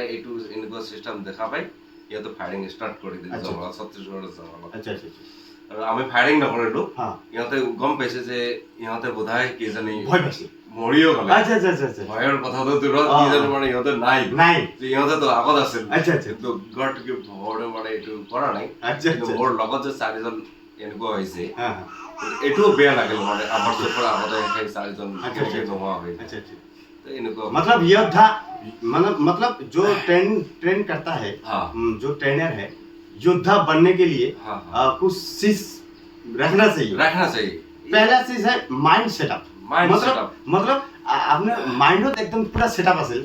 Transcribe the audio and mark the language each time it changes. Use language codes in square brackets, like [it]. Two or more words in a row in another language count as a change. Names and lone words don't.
[as] এইটো এনেকুৱা চিষ্টেম দেখা পাই ইহঁতে [en] firing start [as] কৰি দিলে জংঘলত ছত্তীশগড়ৰ জংঘলত আৰু আমি ফায়াৰিং নকৰিলো ইহঁতে গম পাইছে যে ইহঁতে বোধহয় কেইজনী মৰিও গ'লে ভয়ৰ কথাটো দূৰত কিজনী মানে ইহঁতে নাই যে ইহঁতেতো আগত আছিল কিন্তু [en] God gift [as] ভগৱানে মানে এইটো কৰা নাই কিন্তু মোৰ লগত যে 4জন এনেকুৱা হৈছে এইটোও বেয়া লাগিল মানে আমাৰ চকুৰ আগতে সেই 4জন নোহোৱা হৈ [hi] मतलब योद्धा मतलब जो ट्रेन करता है जो ट्रेनर है योद्धा बनने के लिए कुछ चीज रखना चाहिए पहला चीज है [en] mind setup [hi] मतलब आपने माइंड एकदम पूरा सेटअप असेल